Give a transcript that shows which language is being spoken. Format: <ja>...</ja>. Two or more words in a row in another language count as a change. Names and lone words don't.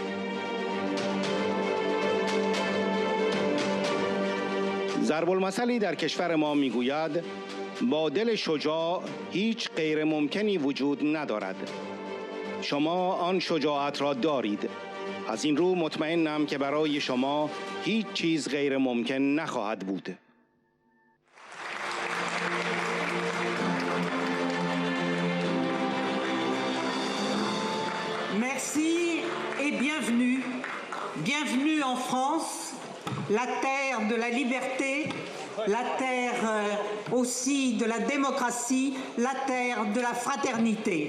<fa>ضرب المثلی در کشور ما میگوید با دل شجاع هیچ غیر ممکنی وجود ندارد. شما آن شجاعت را دارید. از این رو مطمئنم که برای شما هیچ چیز غیر ممکن نخواهد بود.</fa> <fr>Merci et bienvenue. Bienvenue en France, la terre de la liberté, la terre aussi de la démocratie, la terre de la fraternité.</fr>